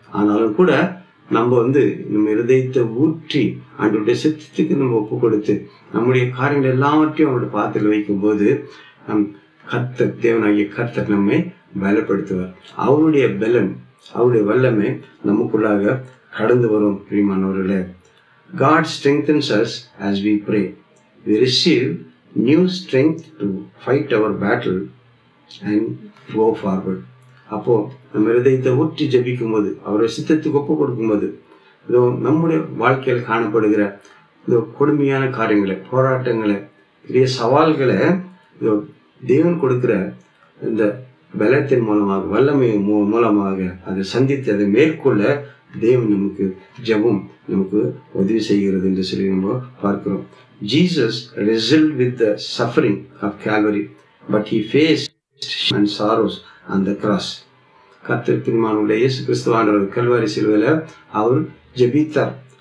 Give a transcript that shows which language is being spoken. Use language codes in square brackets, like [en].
[ta] ஆனாலும் கூட நம்ம வந்து நம்ம இருதயத்தை ஊற்றி அவருடைய சித்தத்துக்கு நம்ம ஒப்பு கொடுத்து நம்முடைய காரியங்கள் எல்லாவற்றையும் அவருடைய பாத்திரத்தில் வைக்கும் போது கர்த்தர், தேவனாகிய கர்த்தர் நம்மை பலப்படுத்துவார். அவருடைய பலன், அவருடைய வல்லமை நமக்குள்ளாக கடந்து வரும். பிரியமானவர்களே, [en] God strengthens us as we pray. We receive new strength to fight our battle and go forward. [ta] அப்போ நம்ம இருதயத்தை ஊற்றி ஜபிக்கும் போது, அவருடைய சித்தத்துக்கு ஒப்பு கொடுக்கும் போது, இதோ நம்முடைய வாழ்க்கையில் காணப்படுகிற இந்த கொடுமையான காரியங்களை, போராட்டங்களை, பெரிய சவால்களை இதோ தேவன் கொடுக்கிற இந்த பலத்தின் மூலமாக, வல்லமை மூலமாக அதை சந்தித்து அதை மேற்கொள்ள தேவன் நமக்கு ஜெபம் நமக்கு உதவி செய்கிறது என்று சொல்லி நம்ம பார்க்கிறோம். [en] Jesus wrestled with the suffering of Calvary, but he faced and sorrows on the cross. [ta] கர்த்தர் பிரியமானவர்களே, இயேசு கிறிஸ்துவானவர் கல்வாரி சிலுவையில அவர் ஜெபித்தார்.